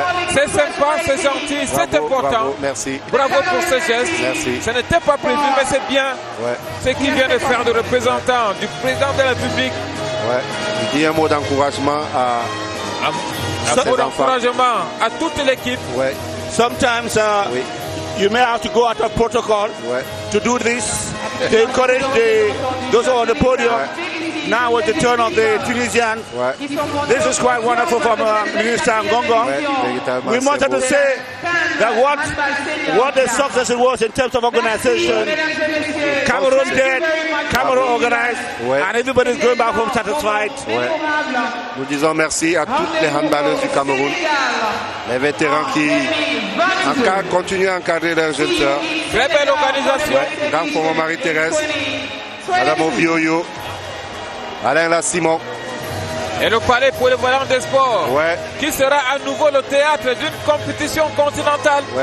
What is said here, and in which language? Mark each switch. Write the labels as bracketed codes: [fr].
[fr] C'est sympa, c'est gentil, c'est important. Bravo, merci. Bravo pour ce geste. Merci. Ce n'était pas prévu, mais c'est bien ce qu'il vient de faire de représentant du président de la République. Il dit un mot d'encouragement à mot d'encouragement à toute l'équipe. [en] Sometimes you may have to go out of protocol to do this, to encourage those who are on the podium. Now it's the turn of the Tunisians. This is quite wonderful from Minister Ngongo. We wanted to say that what the success it was in terms of organization. Cameroon did, Cameroon organized, and everybody's going back home satisfied. [fr] Nous disons merci à toutes les handballeuses du Cameroun, les vétérans qui continuent à encadrer leurs jeunes sœurs. Très belle organisation. Grand pour Marie-Thérèse, Madame Obioyo, Alain Lassimon. Et le palais polyvalent des sports, qui sera à nouveau le théâtre d'une compétition continentale